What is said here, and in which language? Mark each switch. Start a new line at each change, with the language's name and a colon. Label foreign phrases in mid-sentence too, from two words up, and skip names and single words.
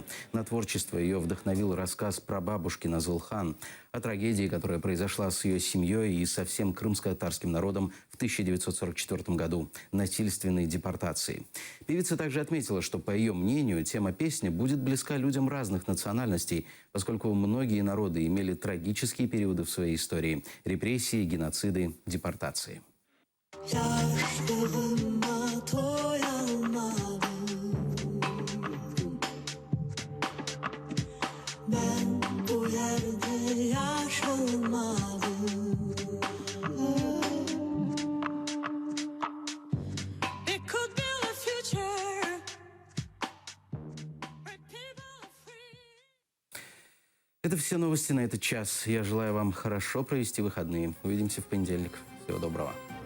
Russian: На творчество ее вдохновил рассказ прабабушки Назылхан о трагедии, которая произошла с ее семьей и со всем крымско-татарским народом в 1944 году – насильственной депортации. Певица также отметила, что, по ее мнению, тема песни будет близка людям разных национальностей, поскольку многие народы имели трагические периоды в своей истории – репрессии, геноциды, депортации.
Crimean Tatar: Yaşlığıma doyamadım. Ben bu yerde yaşamadım.
English: It could build a future.
Russian: Это все новости на этот час. Я желаю вам хорошо провести выходные. Увидимся в понедельник. Всего доброго.